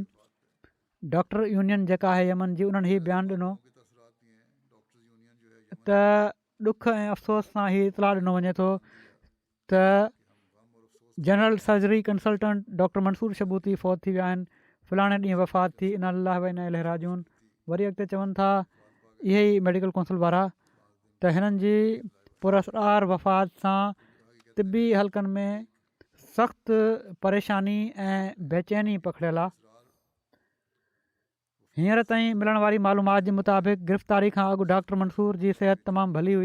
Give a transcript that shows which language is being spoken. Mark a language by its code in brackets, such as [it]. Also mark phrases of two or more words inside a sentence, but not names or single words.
[en] doctor union [sd] जेका आहे यमन जी, उन्हनि हीउ बयानु ॾिनो त ॾुख ऐं अफ़सोस सां हीउ इतलाह ॾिनो वञे थो त [en] general surgery consultant [sd] डॉक्टर मंसूर शबूती फ़ौत थी विया आहिनि। फलाणे ॾींहुं वफ़ात थी, [ar] إنا لله و إنا إليه راجعون. [sd] वरी अॻिते चवनि था इहे ई [en] medical council [sd] वारा त हिननि जी पुरस्कार वफ़ात सां तिबी हल्कनि में सख़्तु परेशानी ऐं बेचैनी पखिड़ियल आहे। हींअर ताईं मिलण वारी मालूमात जे मुताबिक़ गिरफ़्तारी खां अॻु डॉक्टर मंसूर जी सिहत तमामु भली हुई।